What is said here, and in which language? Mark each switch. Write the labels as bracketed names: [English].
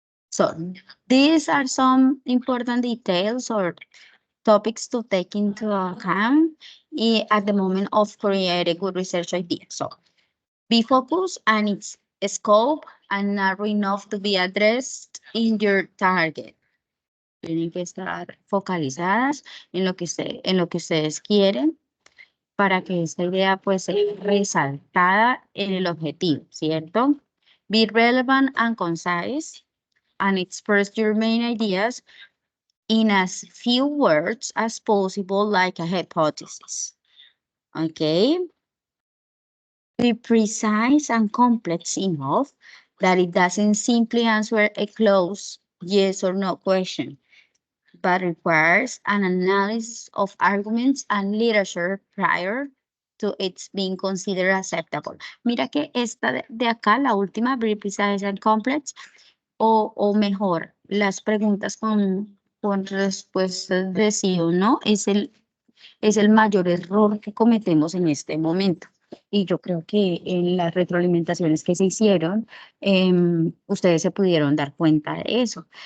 [English] So, these are some important details or topics to take into account at the moment of creating a good research idea. So, be focused on its scope and narrow enough to be addressed in your target. [Spanish] Tienen que estar focalizadas en lo que ustedes quieren para que esta idea pues sea resaltada en el objetivo, ¿cierto? [English] Be relevant and concise and express your main ideas in as few words as possible, like a hypothesis. Okay? Be precise and complex enough that it doesn't simply answer a close yes or no question, but requires an analysis of arguments and literature prior to its being considered acceptable. [Spanish] Mira que esta de acá, la última, [English] very precise and complex, [Spanish] o mejor, las preguntas con respuestas de sí o no, es el mayor error que cometemos en este momento. Y yo creo que en las retroalimentaciones que se hicieron, ustedes se pudieron dar cuenta de eso.